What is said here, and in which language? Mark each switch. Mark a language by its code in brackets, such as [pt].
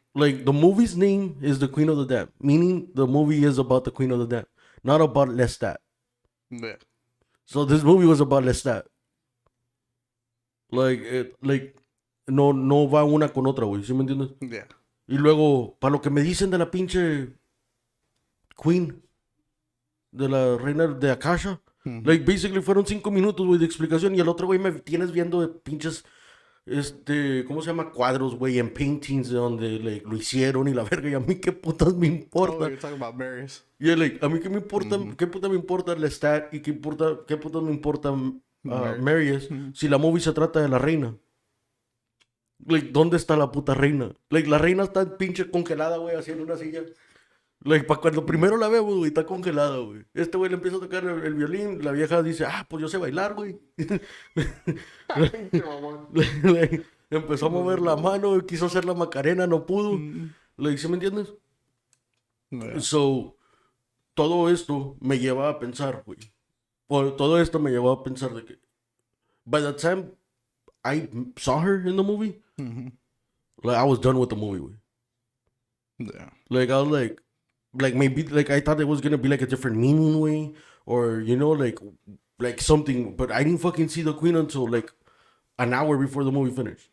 [en] Like the movie's name is the Queen of the Damned, meaning the movie is about the Queen of the Damned, not about Lestat. Yeah. So this movie was about Lestat. [es] Like no va una con otra, güey, ¿sí me entiendes? [en] Yeah. [es] Y luego, para lo que me dicen de la pinche Queen, de la reina de Akasha, like basically fueron 5 minutos, güey, de explicación, y el otro, güey, me tienes viendo de pinches, ¿cómo se llama? Cuadros, güey, en paintings de donde, like, lo hicieron y la verga, y a mí qué putas me [en] Oh, [es] importa. [en] you're talking about Marius. [es] Y like, a mí qué me importa, qué puta me importa Lestat y qué puta me importa Marius si la movie se trata de la reina. Like, ¿dónde está la puta reina? Like, la reina está pinche congelada, güey, así en una silla. Like, para cuando primero la vemos, güey, está congelada, güey. Este güey le empieza a tocar el violín, la vieja dice, pues yo sé bailar, güey. Like, empezó a mover la mano, quiso hacer la Macarena, no pudo. Like, ¿sí me entiendes? [en] Yeah. [es] So, todo esto me lleva a pensar, güey. Todo esto me llevó a pensar de que, [en] by the time I saw her in the movie, like, I was done with the movie, güey. Yeah. Like, I was like maybe, like, I thought it was gonna be like a different meaning way, or, you know, like something, but I didn't fucking see the queen until, like, an hour before the movie finished.